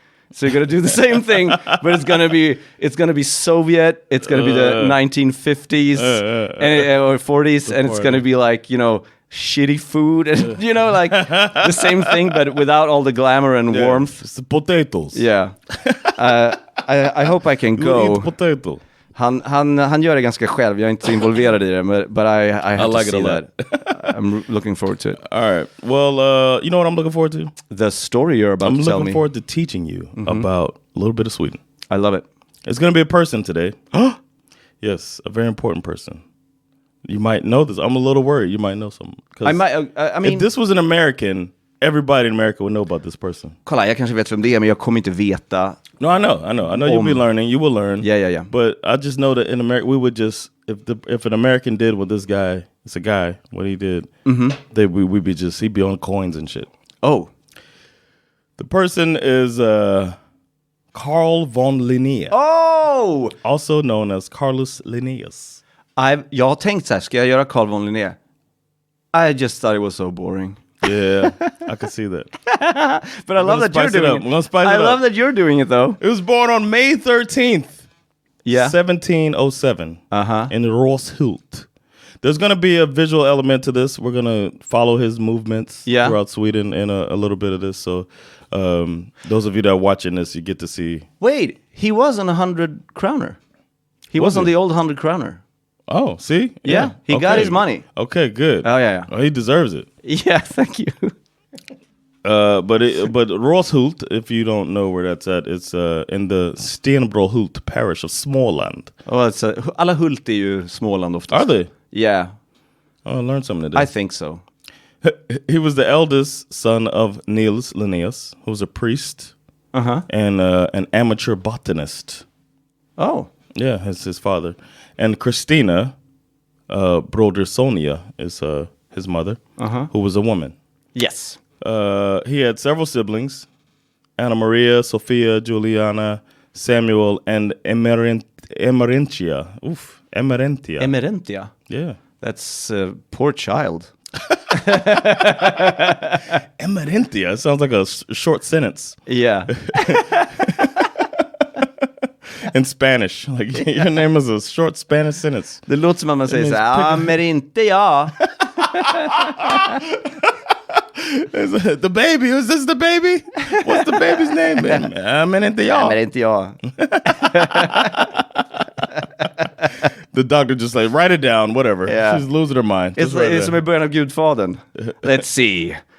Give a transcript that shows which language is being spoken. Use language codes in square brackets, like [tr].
[en] So you're gonna do the same thing, but it's gonna be Soviet. It's gonna be the 1950s or 40s, and it's gonna be like, shitty food, and like the same thing, but without all the glamour and warmth. It's the potatoes. Yeah. I hope I can go. You eat potato. [sv] Han gör det ganska själv. Jag är inte så involverad i det, [en] but I have to see that. I'm looking forward to it. All right. Well, you know what I'm looking forward to? The story you're about to tell me. I'm looking forward to teaching you about a little bit of Sweden. I love it. It's going to be a person today. Yes, a very important person. You might know this. I'm a little worried. You might know something. I mean, if this was an American, everybody in America would know about this person. [sv] Kolla, jag kanske vet vem det är, men jag kommer inte veta. [en] No, I know you'll be learning. You will learn. Yeah. But I just know that in America, we would just, if an American did what this guy, it's a guy, what he did, he'd be on coins and shit. Oh. The person is Carl von Linnaeus. Oh! Also known as Carlos Linnaeus. [sv] Jag har tänkt så här, ska jag göra Carl von Linné? [en] I just thought it was so boring. Yeah, I can see that. But I love that you're doing it. I love that you're doing it, though. It was born on May 13th, 1707, in Roshult. There's going to be a visual element to this. We're going to follow his movements throughout Sweden in a little bit of this. So those of you that are watching this, you get to see. Wait, he was on 100 kroner. He was on the old 100 kroner. Oh, see? Yeah, he got his money. Okay, good. Oh, yeah. Oh, he deserves it. Yeah, thank you. But Roshult, if you don't know where that's at, it's in the Stenbrohult parish of Småland. Oh, it's [sv] alla Hult är ju Småland oftast. [en] Are they? Yeah. Oh, I learned something today. I think so. He was the eldest son of Niels Linnaeus, who was a priest and an amateur botanist. Oh. Yeah, that's his father. And Christina Brodersonia is his mother, who was a woman. Yes. He had several siblings: Anna Maria, Sophia, Juliana, Samuel, and Emerentia. Oof, Emerentia. Emerentia? Yeah. That's a poor child. Emerentia sounds like a short sentence. Yeah. In Spanish. Like, your name is a short Spanish sentence. [sv] Det låter som att man säger så här, Emerentia. [en] The baby, is this the baby? What's the baby's name? Emerentia. The doctor just like, write it down, whatever. Yeah. She's losing her mind. It's [sv] som i början av Gudfadern. [en] Let's see.